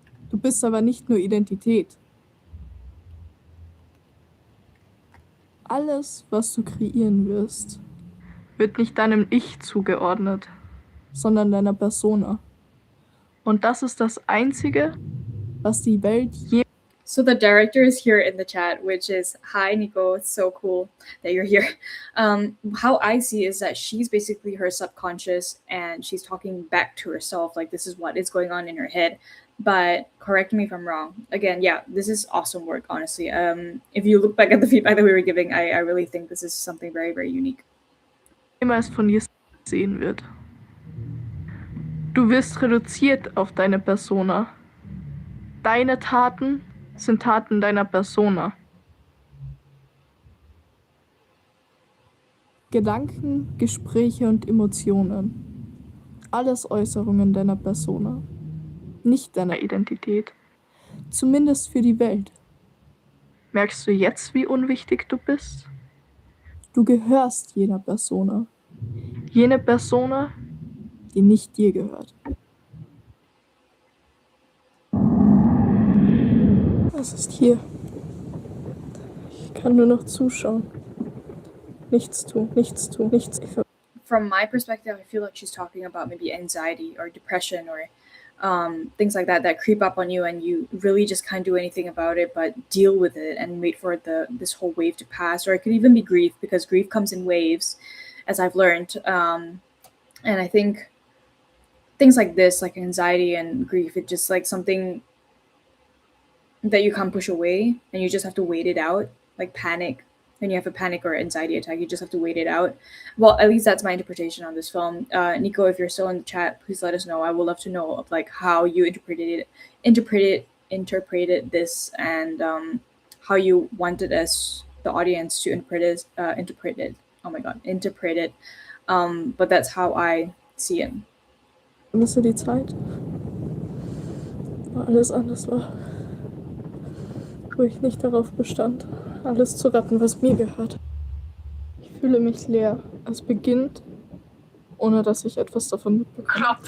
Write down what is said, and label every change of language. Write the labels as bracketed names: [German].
[German] Du bist aber nicht nur Identität. Alles, was du kreieren wirst, wird nicht deinem Ich zugeordnet, sondern deiner Persona. Und das ist das Einzige, was die Welt je... [English] So the director is here in the chat, which is, hi Nico, it's so cool that you're here. How I see is that she's basically her subconscious and she's talking back to herself, like this is what is going on in her head. But correct me if I'm wrong. Again, yeah, this is awesome work, honestly. If you look back at the feedback that we were giving, I really think this is something very, very unique. [German] Niemals von dir sehen wird. Du wirst reduziert auf deine Persona. Deine Taten sind Taten deiner Persona. Gedanken, Gespräche und Emotionen. Alles Äußerungen deiner Persona. Nicht deiner Identität. Zumindest für die Welt. Merkst du jetzt, wie unwichtig du bist? Du gehörst jener Persona. Jene Persona, die nicht dir gehört. Es ist hier. Ich kann nur noch zuschauen. Nichts tun, nichts tun, nichts. [English] From my perspective, I feel like she's talking about maybe anxiety or depression or things like that creep up on you and you really just can't do anything about it but deal with it and wait for this whole wave to pass. Or it could even be grief, because grief comes in waves, as I've learned. And I think things like this, like anxiety and grief, it's just like something that you can't push away and you just have to wait it out, like panic. When you have a panic or anxiety attack, you just have to wait it out. Well, at least that's my interpretation on this film. Nico, if you're still in the chat, please let us know. I would love to know of like how you interpreted this, and how you wanted us, the audience, to interpret it. Oh my god, interpret it. But that's how I see it. [German] Vermisse die Zeit, wo alles anders war, wo ich nicht darauf bestand, alles zu retten, was mir gehört. Ich fühle mich leer. Es beginnt, ohne dass ich etwas davon mitbekomme.